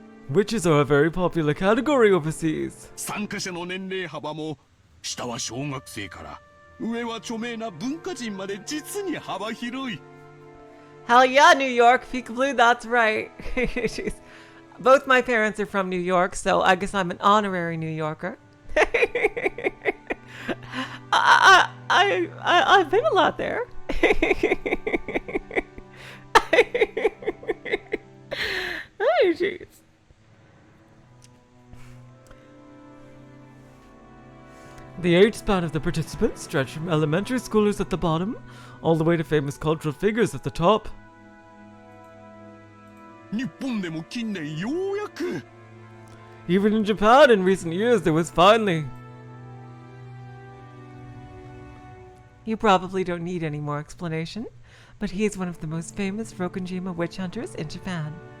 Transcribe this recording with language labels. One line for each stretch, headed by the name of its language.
English: Witches are a very popular category overseas.
Japanese: 参加者の年齢幅も下は小学生から上は著名な文化人まで実に幅広い。
English: Hell yeah, New York, peekaboo, that's right. Jeez. Both my parents are from New York, so I guess I'm an honorary New Yorker. I've been a lot there. Oh, jeez. The age span of the participants stretched from elementary schoolers at the bottom all the way to famous cultural figures at the top.
Japanese: 日本でも近年ようやく
English: Even in Japan in recent years there was finally... You probably don't need any more explanation, but he is one of the most famous Rokunjima witch hunters in Japan.